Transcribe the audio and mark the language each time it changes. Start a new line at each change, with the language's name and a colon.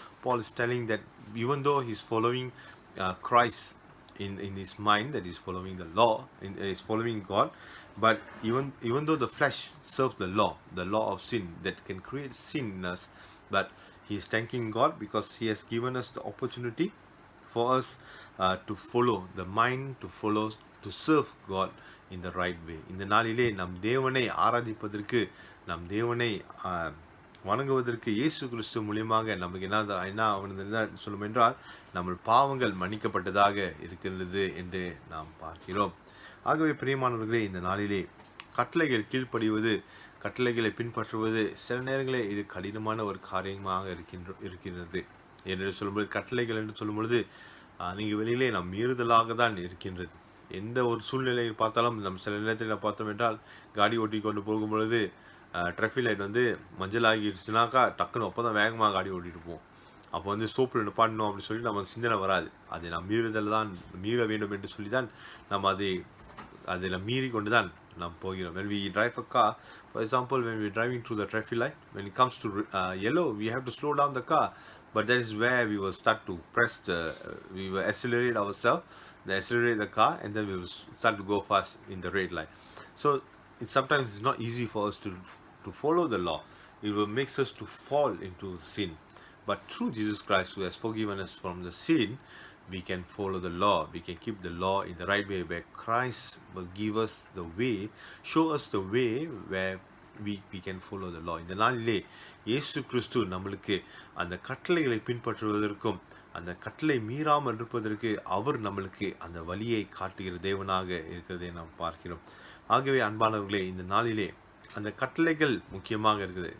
English: Paul is telling that even though he's following Christ in his mind, that he's following the law, is following God, but even though the flesh serves the law of sin that can create sin in us, but he is thanking God because he has given us the opportunity for us to follow the mind, to serve God in the right way.
Tamil: இந்த நாளிலே நம் தேவனை ஆராதிப்பதற்கு, நம் தேவனை வணங்குவதற்கு இயேசு கிறிஸ்து மூலியமாக நமக்கு என்ன சொல்லும் என்றால், நம்ம பாவங்கள் மன்னிக்கப்பட்டதாக இருக்கிறது என்று நாம் பார்க்கிறோம். ஆகவே பிரியமானவர்களே, இந்த நாளிலே கட்டளைகள் கீழ்ப்படிவது, கட்டளைகளை பின்பற்றுவது சில நேரங்களில் இது கடினமான ஒரு காரியமாக இருக்கின்றது என்று சொல்லும்போது, கட்டளைகள் என்று சொல்லும் பொழுது நீங்கள் வெளியிலே நாம் மீறுதலாக தான் இருக்கின்றது. எந்த ஒரு சூழ்நிலையில் பார்த்தாலும் நம்ம சில நேரத்தில் பார்த்தோம் என்றால், காடி ஓட்டி கொண்டு போகும் பொழுது ட்ராஃபிக் லைட் மஞ்சள் ஆகிடுச்சுனாக்கா டக்குன்னு அப்போ தான் வேகமாக காடி ஓட்டிட்டு போவோம். அப்போ சோப்பில் நிப்பாட்டணும் அப்படின்னு சொல்லி நம்ம சிந்தனை வராது. அதை நாம் மீற வேண்டும் என்று சொல்லி தான் நம்ம அதில் மீறி கொண்டு தான் நாம் போகிறோம்.
English: When we drive a car, for example, when we are driving through the traffic light, when it comes to yellow, we have to slow down the car. But that is where we will start to we will accelerate ourselves, accelerate the car, and then we will start to go fast in the red light. So sometimes it's not easy for us to follow the law. It will make us to fall into sin. But through Jesus Christ, who has forgiven us from the sin, we can follow the law. We can keep the law in the right way, where Christ will give us the way, show us the way where we can follow the law.
Tamil: இந்த நாளிலே இயேசு கிறிஸ்து நம்மளுக்கு அந்த கட்டளைகளை பின்பற்றுவதற்கும் அந்த கட்டளை மீறாமல் இருப்பதற்கு அவர் நம்மளுக்கு அந்த வழியை காட்டுகிற தேவனாக இருக்கிறதை நாம் பார்க்கிறோம். ஆகவே அன்பானவர்களே, இந்த நாளிலே அந்த கட்டளைகள் முக்கியமாக இருக்குது.